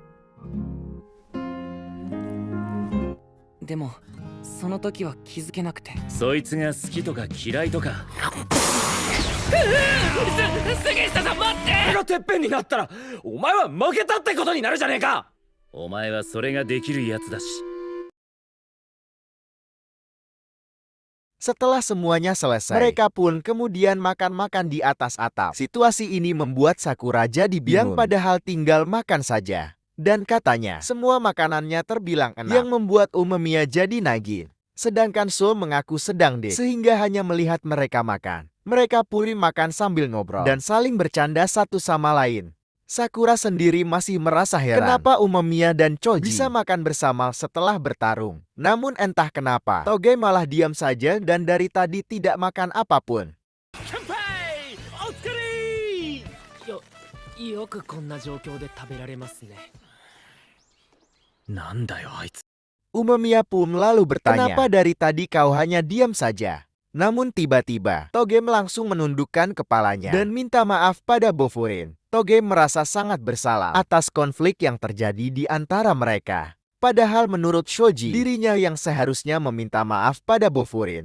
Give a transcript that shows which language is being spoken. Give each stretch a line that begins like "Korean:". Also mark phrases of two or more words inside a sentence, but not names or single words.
Japanese: でもその時は気づけなくて。そいつが好きとか嫌いとか。杉下さん待って。俺がてっぺんになったらお前は負けたってことになるじゃねえか。お前はそれができるやつだし。
Indonesian: Setelah semuanya selesai, mereka pun kemudian makan-makan di atas atap. Situasi ini membuat Sakura jadi bingung, yang padahal tinggal makan saja. Dan katanya, semua makanannya terbilang enak, yang membuat Umemiya jadi nagih. Sedangkan So mengaku sedang dek, sehingga hanya melihat mereka makan. Mereka pun makan sambil ngobrol, dan saling bercanda satu sama lain. Sakura sendiri masih merasa heran, kenapa Umemiya dan Choji bisa makan bersama setelah bertarung. Namun entah kenapa, Toge malah diam saja dan dari tadi tidak makan apapun.
Japanese: 乾杯！お疲れ! よくこんな状況で食べられますね。なんだよあいつ。
Indonesian: Umemiya pun lalu bertanya, kenapa dari tadi kau hanya diam saja? Namun tiba-tiba, Toge langsung menundukkan kepalanya dan minta maaf pada Bofurin. Toge merasa sangat bersalah atas konflik yang terjadi di antara mereka. Padahal menurut Shoji, dirinya yang seharusnya meminta maaf pada Bofurin.